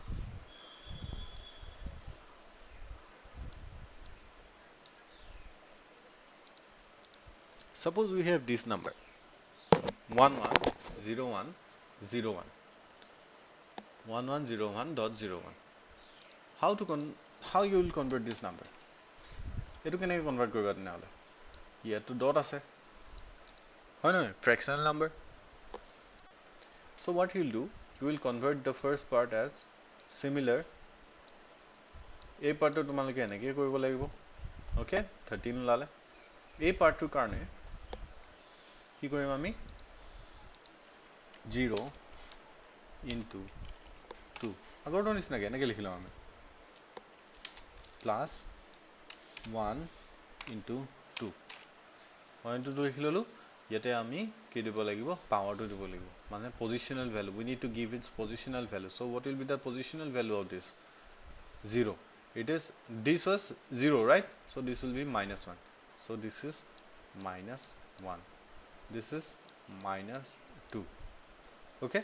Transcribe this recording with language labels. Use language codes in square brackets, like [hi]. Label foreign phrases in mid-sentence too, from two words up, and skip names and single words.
[en] Suppose we have this number 1 1 0 1 0 1 1 1 0 1 dot 0 1. How you will convert this number? [as] এইটো কেনেকৈ কনভাৰ্ট কৰিবা তেনেহ'লে? ইয়াতো ডট আছে হয় নহয়, [en] fractional number. So what you will do, you will convert the first part as similar. [as] এই পাৰ্টটো তোমালোকে এনেকৈ কৰিব লাগিব. Okay, 13 ওলালে. এই পাৰ্টটোৰ কাৰণে কি কৰিম আমি? 0 into 2 আগৰটো নিচিনাকৈ এনেকৈ লিখি লওঁ আমি প্লাছ 1 into 2 1 into 2 লিখি ল'লোঁ. ইয়াতে আমি কি দিব লাগিব? পাৱাৰটো দিব লাগিব, মানে [en] positional value. We need to give its positional value. So what will be the positional value of this? 0. This was 0, right? So this will be minus 1. So this is minus 1. This is minus 2. Okay.